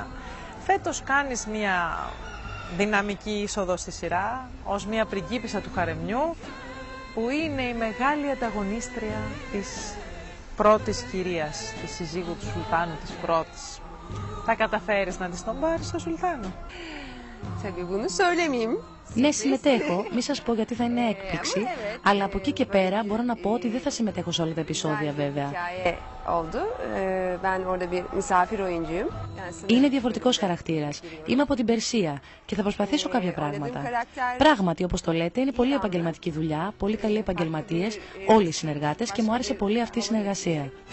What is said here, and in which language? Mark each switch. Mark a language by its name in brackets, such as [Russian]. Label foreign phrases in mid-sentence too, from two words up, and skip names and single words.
[Greek] Φέτος κάνεις μια δυναμική είσοδο στη σειρά, ως μια πριγκίπισσα του χαρεμιού, που είναι η μεγάλη ανταγωνίστρια της πρώτης κυρίας, της συζύγου του Σουλτάνου, της πρώτης. Θα καταφέρεις να της τον πάρεις στο Σουλτάνο? [Turkish] Tabii bunu söylemeyeyim. [Greek] Ναι, συμμετέχω. Μη σας πω γιατί θα είναι έκπληξη, αλλά από εκεί και πέρα μπορώ να πω ότι δεν θα συμμετέχω σε όλα τα επεισόδια βέβαια. [Turkish] Hikaye oldu. Ben orada bir misafir oyuncuyum. Yani [Greek] Είναι διαφορετικός χαρακτήρας. Είμαι από την Περσία και θα προσπαθήσω κάποια πράγματα. Πράγματι, όπως το λέτε, είναι πολύ επαγγελματική δουλειά, πολύ καλοί επαγγελματίες, όλοι οι συνεργάτες και μου άρεσε πολύ αυτή η συνεργασία.